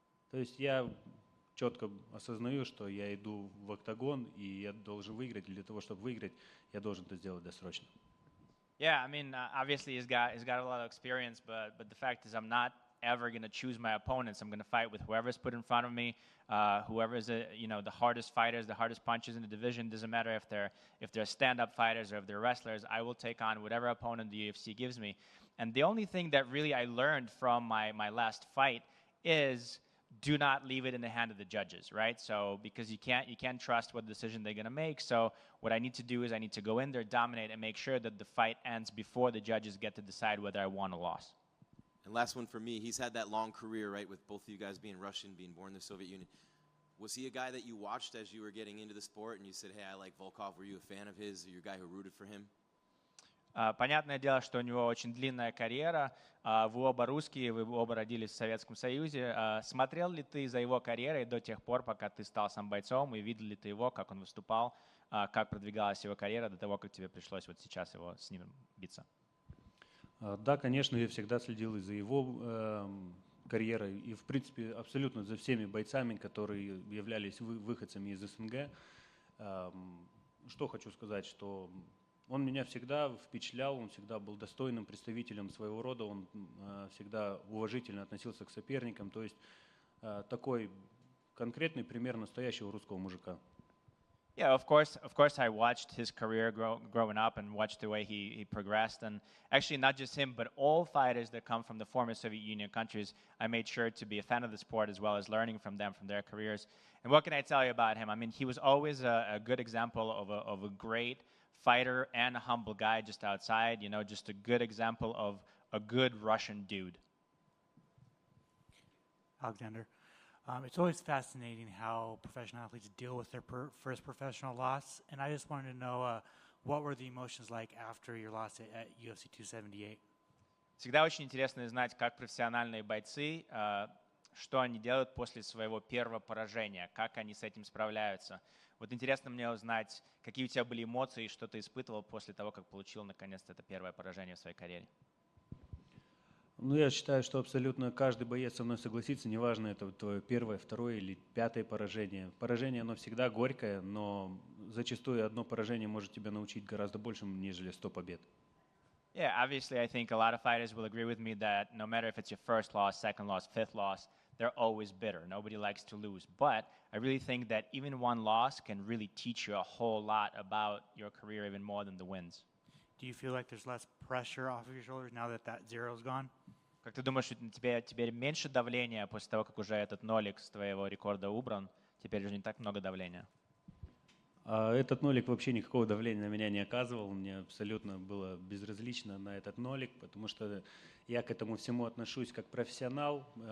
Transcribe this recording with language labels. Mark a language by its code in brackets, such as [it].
[ru] То есть я четко осознаю, что я иду в октагон, и я должен выиграть. Для того, чтобы выиграть, я должен это сделать досрочно. [en] Yeah, I mean, obviously he's got a lot of experience, but the fact is I'm not ever going to choose my opponents. I'm going to fight with whoever's put in front of me, whoever's the hardest fighters, the hardest punches in the division. Doesn't matter if they're stand-up fighters or if they're wrestlers. I will take on whatever opponent the UFC gives me. And the only thing that really I learned from my last fight is do not leave it in the hand of the judges, right? So because you can't trust what decision they're going to make. So what I need to do is I need to go in there, dominate, and make sure that the fight ends before the judges get to decide whether I won or lost. And last one for me, he's had that long career, right, with both of you guys being Russian, being born in the Soviet Union. Was he a guy that you watched as you were getting into the sport and you said, hey, I like Volkov? Were you a fan of his? Or you a guy who rooted for him? [ru] Понятное дело, что у него очень длинная карьера. Вы оба русские, вы оба родились в Советском Союзе. Смотрел ли ты за его карьерой до тех пор, пока ты стал сам бойцом, и видел ли ты его, как он выступал, как продвигалась его карьера до того, как тебе пришлось вот сейчас его с ним биться? Да, конечно, я всегда следил и за его карьерой, и, в принципе, абсолютно за всеми бойцами, которые являлись выходцами из СНГ. Что хочу сказать, что он меня всегда впечатлял, он всегда был достойным представителем своего рода, он всегда уважительно относился к соперникам, то есть такой конкретный пример настоящего русского мужика. [en] Yeah, of course, I watched his career growing up and watched the way he progressed. And actually, not just him, but all fighters that come from the former Soviet Union countries, I made sure to be a fan of the sport as well as learning from them, from their careers. And what can I tell you about him? I mean, he was always a good example of a great fighter and a humble guy just outside, you know, just a good example of a good Russian dude. Alexander. It's always fascinating how professional athletes deal with their first professional loss, and I just wanted to know what were the emotions like after your loss at UFC 278? [ru] Всегда очень интересно знать, как профессиональные бойцы, что они делают после своего первого поражения, как они с этим справляются. Вот интересно мне узнать, какие у тебя были эмоции, что ты испытывал после того, как получил наконец-то это первое поражение в своей карьере. Ну, я считаю, что абсолютно каждый боец со мной согласится, неважно, это твое первое, второе или пятое поражение. Поражение, оно всегда горькое, но зачастую одно поражение может тебя научить гораздо большему, нежели 100 побед. [en] Yeah, obviously, I think a lot of fighters will agree with me that no matter if it's your first loss, second loss, fifth loss, they're always bitter. Nobody likes to lose. But I really think that even one loss can really teach you a whole lot about your career, even more than the wins. Do you feel like there's less pressure off of your shoulders now that zero's gone? [ru] Как ты думаешь, на тебя теперь меньше давления после того, как уже этот нолик с твоего рекорда убран? Теперь уже не так много давления. Этот нолик вообще никакого давления на меня не оказывал. Мне абсолютно было безразлично на этот нолик, потому что я к этому всему отношусь как профессионал.